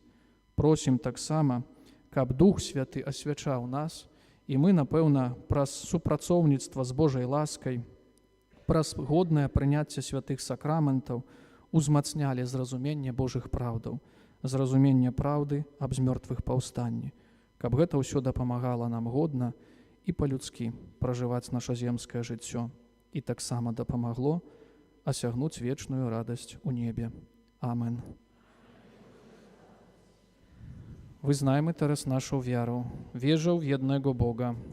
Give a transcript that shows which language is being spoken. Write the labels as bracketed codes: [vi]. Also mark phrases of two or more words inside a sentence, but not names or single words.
[be] Просім таксама, каб Дух Святы асвячаў нас, і мы, напэўна, праз супрацоўніцтва з Божай ласкай, праз годнае прыняцце святых сакраментаў узмацнялі зразуменне Божых праўдаў, зразуменне праўды аб змёртвых паўстанні, каб гэта ўсё дапамагала нам годна і па-людскі пражываць наша земскае жыццё і таксама дапамагло асягнуць вечную радасць у небе. Амен. [pl] Wyznajmy teraz naszą wiarę. Wierzę w jednego Boga.